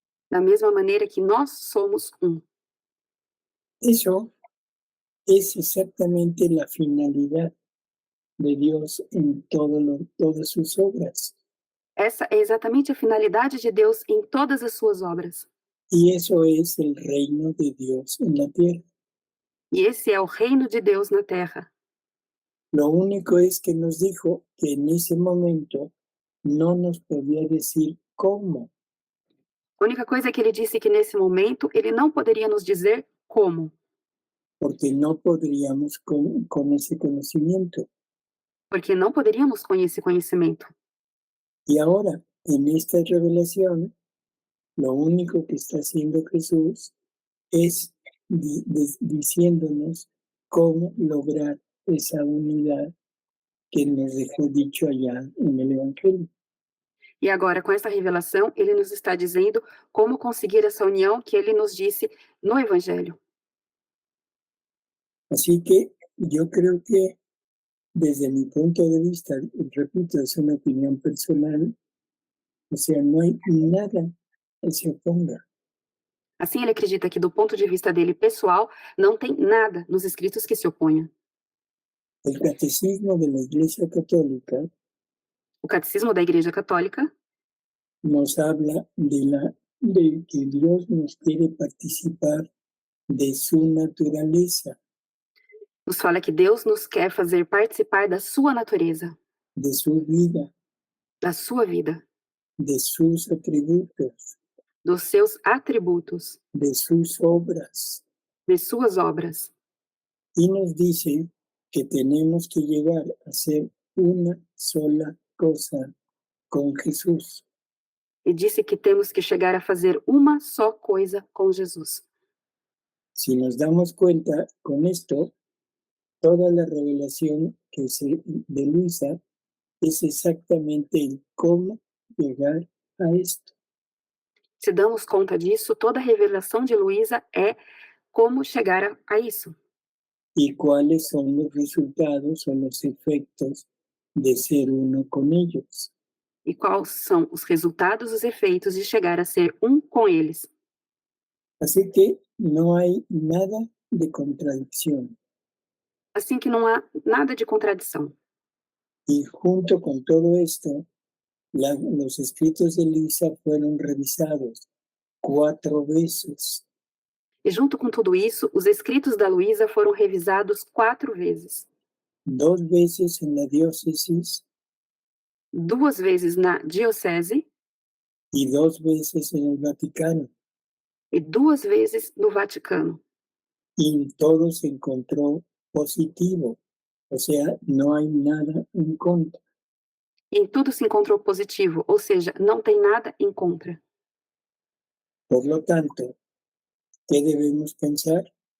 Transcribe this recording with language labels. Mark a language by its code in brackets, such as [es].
[pt] da mesma maneira que nós somos um. [es] Eso es exactamente la finalidad de Dios en todas sus obras. [pt] Essa é exatamente a finalidade de Deus em todas as suas obras. [es] Y eso es el reino de Dios en la tierra. [pt] E esse é o reino de Deus na terra. [es] Lo único es que nos dijo que en ese momento no nos podía decir cómo, [pt] A única coisa é que ele disse que nesse momento ele não poderia nos dizer como, [es] porque no podríamos con ese conocimiento. [pt] porque não poderíamos com esse conhecimento. [es] Y ahora, en esta revelación, lo único que está haciendo Jesús es diciéndonos cómo lograr esa unidad que nos dejó dicho allá en el Evangelio. [pt] E agora, com essa revelação, ele nos está dizendo como conseguir essa união que ele nos disse no Evangelho. [es] Así que yo creo que desde mi punto de vista, repito, es una opinión personal, o sea, no hay nada que se oponga. [pt] Assim, ele acredita que, do ponto de vista dele pessoal, não tem nada nos escritos que se oponha. [es] El catecismo de la Iglesia Católica [pt] O Catecismo da Igreja Católica [es] nos habla de que Dios nos quiere participar de su naturaleza, [pt] nos fala que Deus nos quer fazer participar da sua natureza, [es] de su vida, [pt] da sua vida, [es] de sus atributos, [pt] dos seus atributos, [es] de sus obras. [pt] de suas obras. [es] Y nos dice que tenemos que llegar a ser una sola cosa con Jesús. [pt] E disse que temos que chegar a fazer uma só coisa com Jesus. [es] Si nos damos cuenta con esto, toda la revelación de Luisa es exactamente el cómo llegar a esto. [pt] Se damos conta disso, toda a revelação de Luísa é como chegar a isso. [es] Y cuáles son los resultados o los efectos de ser uno con ellos. [pt] E quais são os resultados, os efeitos de chegar a ser um com eles. [es] Así que no hay nada de contradicción. [pt] Assim que não há nada de contradição. [es] Y junto con todo esto, los escritos de Luisa fueron revisados 4 veces. [pt] E junto com tudo isso, os escritos da Luísa foram revisados 4 vezes. [es] 2 veces en la diócesis [pt] 2 vezes na diocese [es] y 2 veces en el Vaticano. [pt] e 2 vezes no Vaticano. [es] Y en todo se encontró positivo. O sea, no hay nada en contra. [pt] E em tudo se encontrou positivo, ou seja, não tem nada em contra. [es] Por lo tanto, ¿qué debemos pensar?